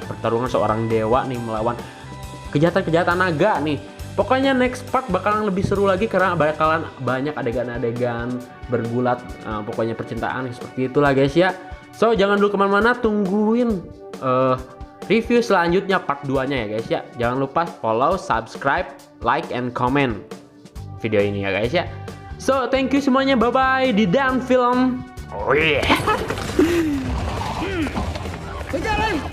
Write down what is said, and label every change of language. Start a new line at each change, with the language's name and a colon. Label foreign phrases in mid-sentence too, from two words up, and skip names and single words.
Indonesian: Pertarungan seorang dewa nih melawan kejahatan naga nih. Pokoknya
English: next part
Indonesian: bakalan lebih seru lagi karena bakalan banyak adegan-adegan bergulat, pokoknya percintaan seperti itulah guys ya. So jangan dulu kemana-mana, tungguin review selanjutnya part 2-nya ya guys ya. Jangan lupa
English: follow, subscribe, like, and comment
Indonesian: video ini ya guys ya.
English: So thank you
Indonesian: semuanya, bye-bye di Dan Film.
English: Oh yeah.